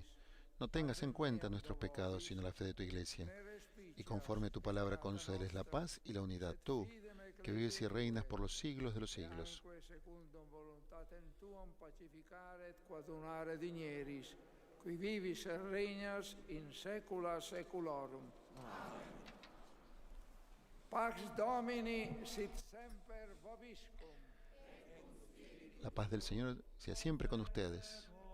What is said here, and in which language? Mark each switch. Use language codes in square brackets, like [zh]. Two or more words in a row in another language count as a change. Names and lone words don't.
[es] No tengas en cuenta nuestros pecados, sino la fe de tu Iglesia. Y conforme a tu palabra concédeles la paz y la unidad, tú, que vives y reinas por los siglos de los siglos. [la] Qui vivis et regnas in saecula saeculorum. Pax Domini sit semper vobiscum. [es] La paz del Señor sea siempre con ustedes.